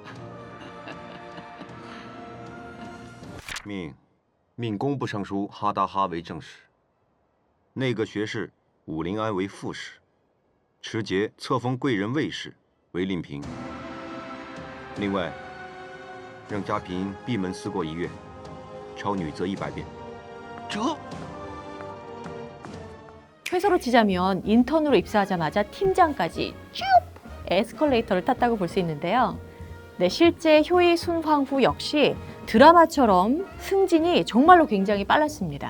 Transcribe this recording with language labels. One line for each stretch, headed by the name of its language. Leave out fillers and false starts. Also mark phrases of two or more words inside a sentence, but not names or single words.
Chinese: 命工部尚书哈达哈为正使，内阁学士武陵安为副使，持节册封贵人卫士为令嫔。另外，让家嫔闭门思过1月，抄女则100遍。
Korean: 회사로 치자면 인턴으로 입사하자마자 팀장까지 쭉 에스컬레이터를 탔다고 볼 수 있는데요. 네, 실제 효의순황후 역시 드라마처럼 승진이 정말로 굉장히 빨랐습니다.